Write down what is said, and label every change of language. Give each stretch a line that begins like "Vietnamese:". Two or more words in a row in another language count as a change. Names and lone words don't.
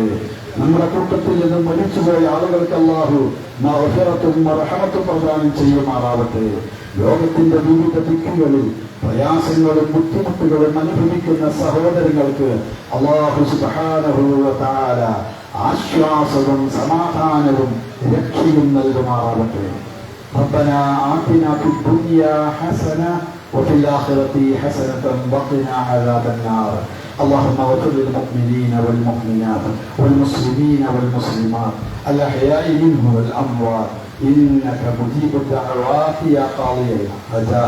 Malayalam: നമ്മുടെ കൂട്ടത്തിൽ നിന്നും മരിച്ചുപോയ ആളുകൾക്ക് അല്ലാഹു മഗ്ഫിറത്തും റഹ്മത്തും പ്രദാനം ചെയ്യുമാറാവട്ടെ. ലോകത്തിന്റെ വിവിധ ദിക്കുകളിൽ പ്രയാസങ്ങളും ബുദ്ധിമുട്ടുകളും അനുഭവിക്കുന്ന സഹോദരങ്ങൾക്ക്
Arabic: الله سبحانه وتعالى
Malayalam: ആശ്വാസവും സമാധാനവും രക്ഷയും നൽകുമാറാവട്ടെ.
Arabic: ربنا آتنا في الدنيا حسنة وفي الآخرة حسنة وقنا عذاب النار. اللهم اغفر للمؤمنين والمؤمنات والمسلمين والمسلمات الأحياء منهم والأموات إنك مجيب الدعوات يا قاضي الحاجات.